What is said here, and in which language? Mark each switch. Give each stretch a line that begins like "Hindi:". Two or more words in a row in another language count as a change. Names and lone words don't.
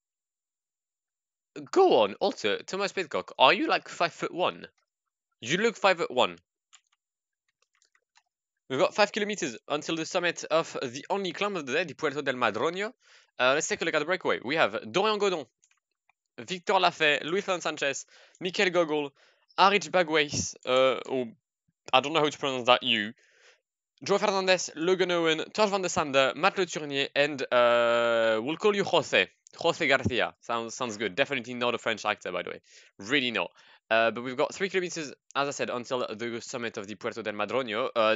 English: Go on. Also, Thomas Pidcock, are you like 5'1"? You look 5'1". We've got 5 kilometers until the summit of the only climb of the day, the Puerto del Madroño. Let's take a look at the breakaway. We have Dorian Godon, Victor Lafay, Luis Leon Sanchez, Mikel Gogol, Arich Bagways, or I don't know how to pronounce that, Joe Fernandez, Logan Owen, Tosh van der Sande, Matt Le Tournier, and we'll call you Jose. Jose Garcia. Sounds good. Definitely not a French actor, by the way. Really not. But we've got 3 kilometers, as I said, until the summit of the Puerto del Madroño.